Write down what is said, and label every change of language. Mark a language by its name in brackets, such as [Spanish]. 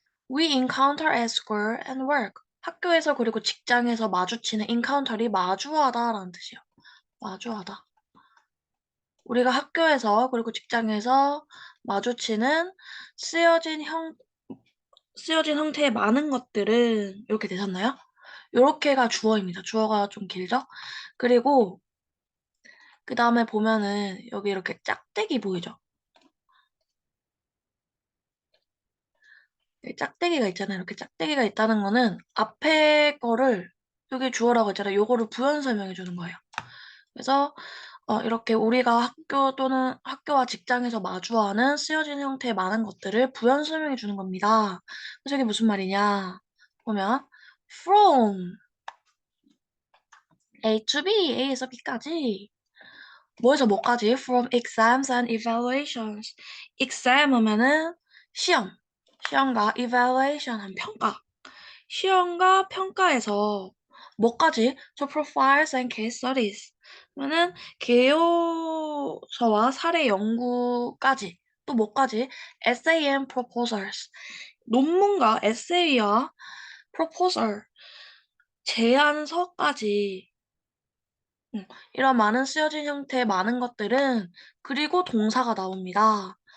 [English] We encounter at school and work. [Korean] 학교에서 그리고 직장에서 마주치는 encounter이 마주하다라는 뜻이에요. 마주하다. 우리가 학교에서 그리고 직장에서 마주치는 쓰여진 형태의 많은 것들은 이렇게 되셨나요? 이렇게가 주어입니다. 주어가 좀 길죠? 그리고 그 다음에 보면은 여기 이렇게 짝대기 보이죠? 짝대기가 있잖아요. 이렇게 짝대기가 있다는 거는 앞에 거를 여기 주어라고 했잖아요. 요거를 부연 설명해 주는 거예요. 그래서 이렇게 우리가 학교 또는 학교와 직장에서 마주하는 쓰여진 형태의 많은 것들을 부연 설명해 주는 겁니다. 그래서 이게 무슨 말이냐? 보면 [English] from A to B, [Korean] A에서 B까지 뭐에서 뭐까지? [English] From exams and evaluations. [Korean] exam 하면은 시험, 시험과 evaluation 한 평가. 시험과 평가에서 뭐까지? [English] To profiles and case studies. [Korean] 그러면은 개요서와 사례 연구까지. 또 뭐까지? [English] essay and proposals. [Korean] 논문과 에세이와 proposal, 제안서까지. 이런 많은 쓰여진 형태의 많은 것들은 그리고 동사가 나옵니다.